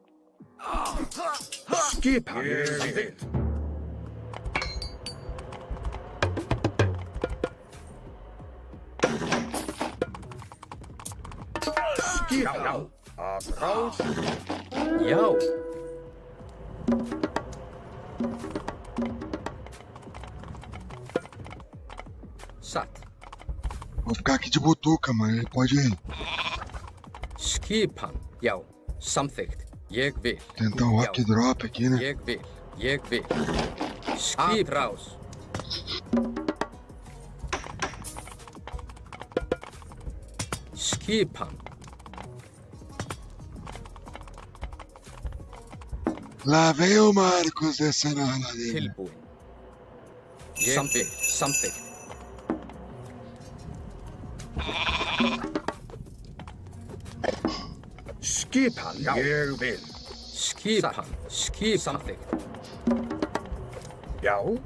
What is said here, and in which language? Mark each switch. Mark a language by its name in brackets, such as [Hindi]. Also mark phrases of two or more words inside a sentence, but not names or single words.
[Icelandic] Skipan, ég vil. Skipan, já. Að ráð. Já. Satt. [Portuguese] Vou ficar aqui de butuca, mano. Ele pode [Icelandic] Skipan, já. Samþykkt. Ég vil. [Portuguese] tentar um rock drop aqui, né? [Icelandic] Ég vil. Ég vil. Skiprás. Skipan. [Portuguese] Lá vem o Marcos descendo a ladeira. [Icelandic] Tilbúin. Samþykkt. Samþykkt. Skipan, já. Ég vil. Skipan. Skip. Samþykkt. Já.